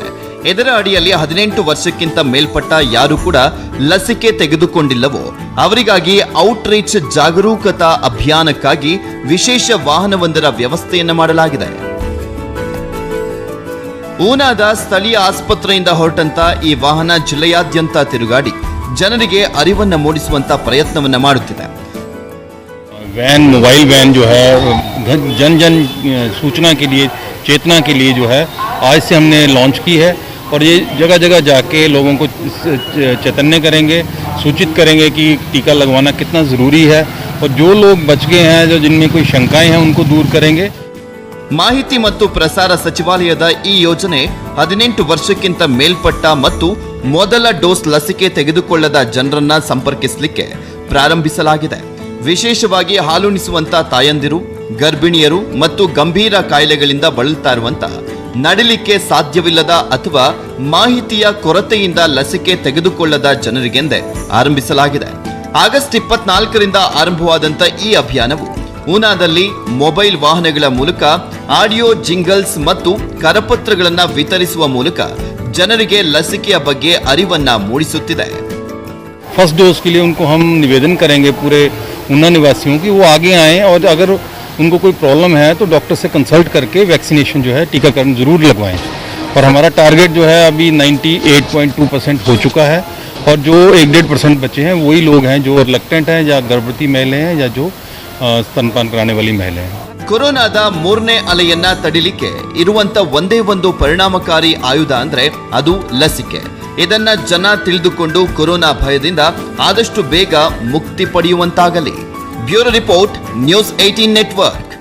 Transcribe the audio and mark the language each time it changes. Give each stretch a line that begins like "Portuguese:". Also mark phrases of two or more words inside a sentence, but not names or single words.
Kannada: ಇದರ ಅಡಿಯಲ್ಲಿ 18 ವರ್ಷಕ್ಕಿಂತ ಮೇಲ್ಪಟ್ಟ ಯಾರು ಕೂಡ ಲಸಿಕೆ ತೆಗೆದುಕೊಂಡಿಲ್ಲವೋ ಅವರಿಗಾಗಿ ಔಟ್ರೀಚ್ ಜಾಗರೂಕತಾ ಅಭಿಯಾನಕ್ಕಾಗಿ ವಿಶೇಷ ವಾಹನವೊಂದರ ವ್ಯವಸ್ಥೆಯನ್ನು ಮಾಡಲಾಗಿದೆ. ಊನಾದ ಸ್ಥಳೀಯ ಆಸ್ಪತ್ರೆಯಿಂದ ಹೊರಟಂತ ಈ ವಾಹನ ಜಿಲ್ಲೆಯಾದ್ಯಂತ ತಿರುಗಾಡಿ ಜನರಿಗೆ ಅರಿವನ್ನ ಮೂಡಿಸುವಂತ ಪ್ರಯತ್ನವನ್ನ ಮಾಡುತ್ತಿದೆ.
English: van mobile van
Hindi: जो है जन जन सूचना के लिए चेतना के लिए जो है आज से हमने लॉन्च की है और ये जगह जगह जाके लोगों को चैतन्य करेंगे, सूचित करेंगे कि टीका लगवाना कितना ज़रूरी है और जो लोग बच गए हैं जो जिनमें कोई शंकाएं हैं उनको दूर करेंगे.
Kannada: ಮಾಹಿತಿ ಮತ್ತು ಪ್ರಸಾರ ಸಚಿವಾಲಯದ ಈ ಯೋಜನೆ 18 ವರ್ಷಕ್ಕಿಂತ ಮೇಲ್ಪಟ್ಟ ಮತ್ತು ಮೊದಲ ಡೋಸ್ ಲಸಿಕೆ ತೆಗೆದುಕೊಳ್ಳದ ಜನರನ್ನ ಸಂಪರ್ಕಿಸಲಿಕ್ಕೆ ಪ್ರಾರಂಭಿಸಲಾಗಿದೆ. ವಿಶೇಷವಾಗಿ ಹಾಲುಣಿಸುವಂತ ತಾಯಂದಿರು, ಗರ್ಭಿಣಿಯರು ಮತ್ತು ಗಂಭೀರ ಕಾಯಿಲೆಗಳಿಂದ ಬಳಲ್ತಾ ಇರುವಂತ ನಡಿಲಿಕ್ಕೆ ಸಾಧ್ಯವಿಲ್ಲದ ಅಥವಾ ಮಾಹಿತಿಯ ಕೊರತೆಯಿಂದ ಲಸಿಕೆ ತೆಗೆದುಕೊಳ್ಳದ ಜನರಿಗೆಂದೇ ಆರಂಭಿಸಲಾಗಿದೆ. ಆಗಸ್ಟ್ 24ರಿಂದ ಆರಂಭವಾದಂಥ ಈ ಅಭಿಯಾನವು ಊನಾದಲ್ಲಿ ಮೊಬೈಲ್ ವಾಹನಗಳ ಮೂಲಕ
English: audio jingles
Kannada: ಮತ್ತು ಕರಪತ್ರಗಳನ್ನು ವಿತರಿಸುವ ಮೂಲಕ ಜನರಿಗೆ ಲಸಿಕೆಯ ಬಗ್ಗೆ ಅರಿವನ್ನ ಮೂಡಿಸುತ್ತಿದೆ.
English: first dose
Hindi: के लिए उनको हम निवेदन करेंगे पूरे ऊना निवासियों की वो आगे आएँ और अगर उनको कोई प्रॉब्लम है तो डॉक्टर से कंसल्ट करके वैक्सीनेशन जो है टीकाकरण ज़रूर लगवाएं. और हमारा टारगेट जो है अभी 98.2% हो चुका है और जो 1-1.5% बचे हैं वही लोग हैं जो रिलक्टेंट हैं या गर्भवती महिलाएं हैं या जो स्तनपान कराने वाली महिलाएं हैं.
Kannada: ಕೊರೋನಾದ 3ನೇ ಅಲೆಯನ್ನ ತಡಿಲಿಕ್ಕೆ ಇರುವಂತ ಒಂದೇ ಒಂದು ಪರಿಣಾಮಕಾರಿ ಆಯುಧ ಅಂದ್ರೆ ಅದು ಲಸಿಕೆ. ಇದನ್ನ ಜನ ತಿಳಿದುಕೊಂಡು ಕೊರೋನಾ ಭಯದಿಂದ ಆದಷ್ಟು ಬೇಗ ಮುಕ್ತಿ ಪಡೆಯುವಂತಾಗಲಿ.
English: bureau report,
Kannada: ನ್ಯೂಸ್ 18 ನೆಟ್ವರ್ಕ್.